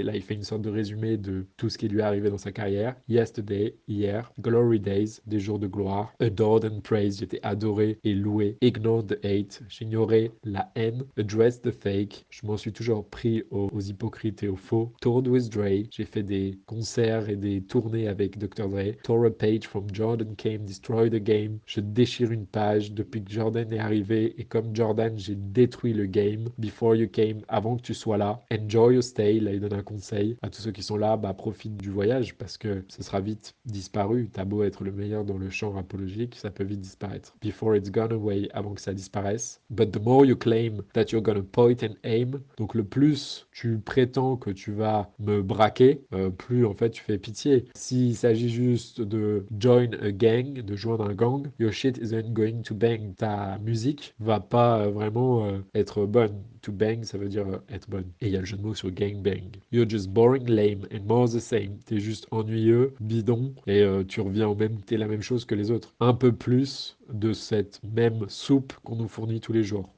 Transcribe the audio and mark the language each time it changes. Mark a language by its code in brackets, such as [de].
[fr] Là, il fait une sorte de résumé de tout ce qui lui est arrivé dans sa carrière. [en] Yesterday, [fr] hier. [en] Glory days, [fr] des jours de gloire. [en] Adored and praised, [fr] j'étais adoré et loué. [en] Ignored the hate, [fr] j'ignorais la haine. [en] Addressed the fake, [fr] je m'en suis toujours pris aux hypocrites et aux faux. [en] Toured with Dre, [fr] j'ai fait des concerts et des tournées avec Dr. Dre. [en] Tore a page from Jordan came, destroy the game. [fr] Je déchire une page depuis que Jordan est arrivé et comme Jordan, j'ai détruit le game. [en] Before you came, [fr] avant que tu sois là. [en] Enjoy your stay, [fr] là il donne un conseil à tous ceux qui sont là, bah profite du voyage parce que ce sera vite disparu. T'as beau être le meilleur dans le champ rapologique, ça peut vite disparaître. [en] Before it's gone away, [fr] avant que ça disparaisse. [en] But the more you claim that you're gonna point and aim, [fr] donc le plus tu prétends que tu vas me braquer, plus en fait tu fais pitié. S'il s'agit juste de [en] join a gang, [fr] de joindre un gang, [en] your shit isn't going to bang. [fr] Ta musique va pas vraiment être bonne. [en] To bang, [fr] ça veut dire être bonne. Et il y a le jeu de mots sur gang bang. [en] You're just boring, lame and more the same. [fr] T'es juste ennuyeux, bidon, et tu reviens au même, t'es la même chose que les autres. Un peu plus de cette même soupe qu'on nous fournit tous les jours.